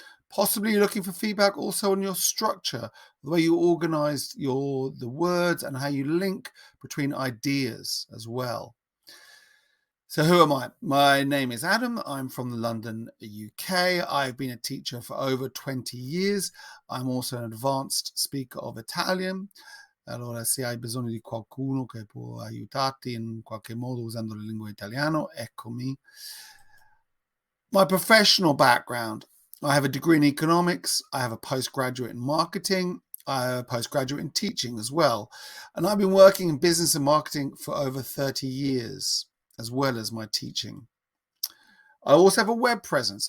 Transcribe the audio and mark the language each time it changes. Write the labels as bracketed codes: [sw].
[en] Possibly you're looking for feedback also on your structure, the way you organize the words and how you link between ideas as well. So who am I? My name is Adam. I'm from London, UK. I've been a teacher for over 20 years. I'm also an advanced speaker of Italian. [it] Allora, se hai bisogno di qualcuno che può aiutarti in qualche modo usando la lingua italiano, eccomi. [en] My professional background. I have a degree in economics. I have a postgraduate in marketing. I have a postgraduate in teaching as well. And I've been working in business and marketing for over 30 years. As well as my teaching. I also have a web presence.